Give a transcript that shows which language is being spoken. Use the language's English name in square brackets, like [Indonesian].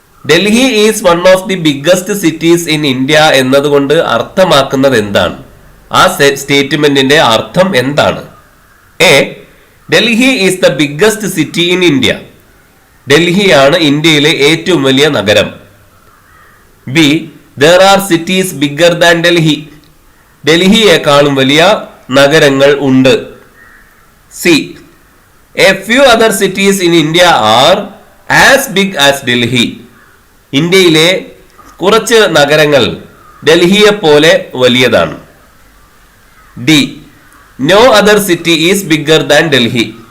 [English] Delhi is one of the biggest cities in India [Malayalam] എന്നതുകൊണ്ട് അർത്ഥമാക്കുന്നത് എന്താണ്? ആ സ്റ്റേറ്റ്മെന്റിന്റെ അർത്ഥം എന്താണ്? [English] A, Delhi is the biggest city in India. [Malayalam] ഡൽഹിയാണ് ഇന്ത്യയിലെ ഏറ്റവും വലിയ നഗരം. [English] B, there are cities bigger than Delhi. [Malayalam] ഡൽഹിയേക്കാളും വലിയ നഗരങ്ങൾ ഉണ്ട്. [English] C, a few other cities in India are as big as Delhi. [Malayalam] ഇന്ത്യയിലെ കുറച്ച് നഗരങ്ങൾ ഡൽഹിയെ പോലെ വലിയതാണ്. [English] D, no other city is bigger than Delhi.